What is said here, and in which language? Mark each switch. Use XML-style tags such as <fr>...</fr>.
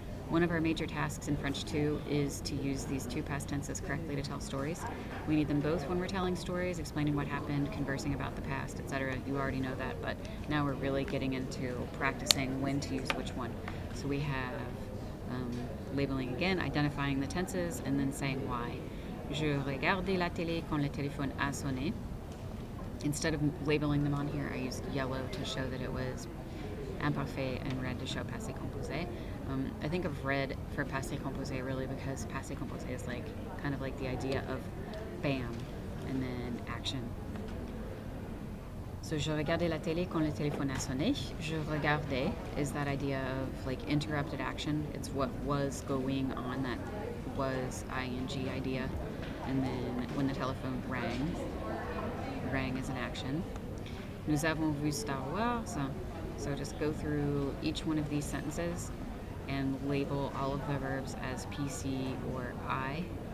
<en>One of our major tasks in French 2 is to use these two past tenses correctly to tell stories. We need them both when we're telling stories, explaining what happened, conversing about the past, etc. You already know that, but now we're really getting into practicing when to use which one. So we have labeling again, identifying the tenses, and then saying why.</en> <fr>Je regardais la télé quand le téléphone a sonné.</fr> <en>Instead of labeling them on here, I used yellow to show that it was imparfait and red to show passé composé. I think of red for passé composé really because passé composé is like kind of like the idea of bam and then action.</en> <fr>So je regardais la télé quand le téléphone a sonné.</fr> <en>Je regardais is that idea of like interrupted action. It's what was going on, that was ing idea. And then when the telephone rang is an action.</en> <fr>Nous avons vu Star Wars.</fr> <en>So just go through each one of these sentences and label all of the verbs as PC or I.</en>